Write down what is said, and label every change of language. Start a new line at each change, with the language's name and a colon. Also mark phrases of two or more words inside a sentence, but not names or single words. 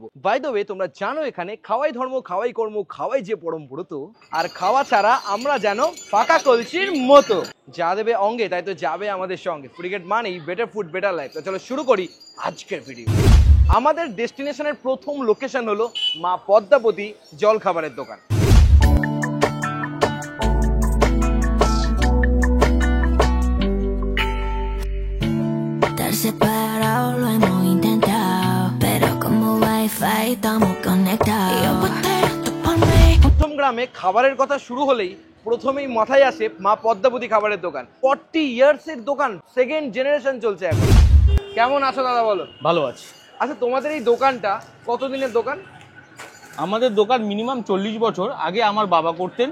English: by the way,
Bangla: তোমরা জানো এখানে খাওয়াই ধর্ম, খাওয়াই কর্ম, খাওয়াই যে পরম ব্রত, আর খাওয়া ছাড়া আমরা যেন ফাঁকা কলসির মতো। যা দেবে অঙ্গে তাই তো যাবে আমাদের সঙ্গে। ক্রিকেট মানেই
English: better food better life.
Bangla: তো চলো শুরু করি আজকের ভিডিও। আমাদের ডেস্টিনেশনের প্রথম লোকেশন হলো মা পদ্মাবতী জল খাবারের দোকান।
Spanish: Estar separado lo hemos intentado, pero como wifi estamos conectados. Y yo tú por mí.
Bangla: প্রথম গ্রামে খাবারের কথা শুরু হলেই প্রথমেই মাথায় আসে মা পদ্মাবতী খাবারের দোকান। 40 ইয়ার্স এর দোকান,
English: second generation
Bangla: চলছে এখন। কেমন আছো দাদা, বলো? ভালো আছে। আচ্ছা, তোমাদের এই দোকানটা কতদিনের দোকান? আমাদের দোকান মিনিমাম 40 বছর আগে আমার বাবা করতেন।